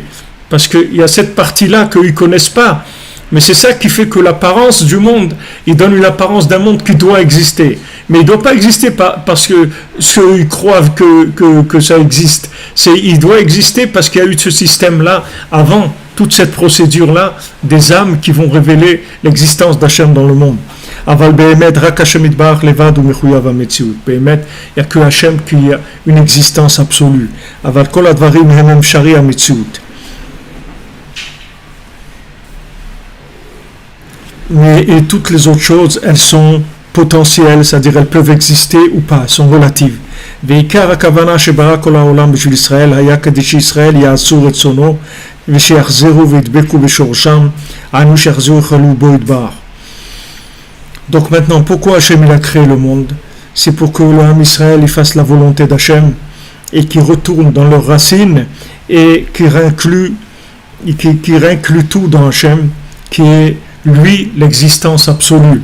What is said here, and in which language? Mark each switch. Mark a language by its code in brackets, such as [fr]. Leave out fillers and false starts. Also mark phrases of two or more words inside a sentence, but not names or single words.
[fr] Parce qu'il y a cette partie-là qu'ils ne connaissent pas. Mais c'est ça qui fait que l'apparence du monde, il donne une apparence d'un monde qui doit exister. Mais il ne doit pas exister parce que ceux ils croient que ça existe. Il doit exister parce qu'il y a eu ce système-là avant toute cette procédure-là des âmes qui vont révéler l'existence d'Hachem dans le monde. [he] אבל באמת רק השם יתברך לבדו מחויב המציאות. Be'emet, [fr] il n'y a que Hachem qui a une existence absolue. [he] אבל כל הדברים הם אפשרי המציאות. [fr] Et toutes les autres choses, elles sont potentielles, c'est-à-dire elles peuvent exister ou pas, elles sont relatives. [he] ועיקר הכוונה שברא כל העולם בשביל ישראל היה כדי שישראל יעשו רצונו ושיחזרו וידבקו בשורשם, היינו שיחזרו יחלו בו יתברך. [fr] Donc maintenant, pourquoi Hachem il a créé le monde? C'est pour que l'homme Israël il fasse la volonté d'Hachem et qu'il retourne dans leurs racines et qu'il réinclut tout dans Hachem, qui est lui l'existence absolue.